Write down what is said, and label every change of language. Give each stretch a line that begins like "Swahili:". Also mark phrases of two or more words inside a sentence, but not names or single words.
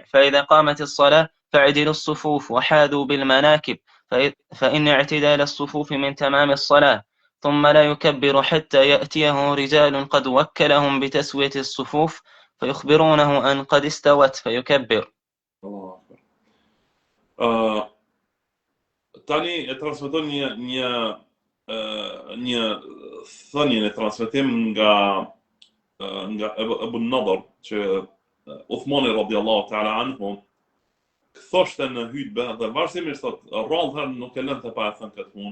Arabic: فإذا قامت الصلاة فاعدلوا الصفوف وحاذوا بالمناكب فإن اعتدال الصفوف من تمام الصلاة. ثم لا يكبر حتى يأتيه رجال قد وكلهم بتسوية الصفوف فيخبرونه أن قد استوت فيكبر. الله أكبر.
Albanian: Tani e transmeton një thënie e transmetim nga Abu Nadr që Uthmani
Arabic: رضي الله تعالى عنه
Albanian: thoshte në hutbë dhe vazhdimisht thot rradhën nuk e lënë të pa e thënë këtë punë.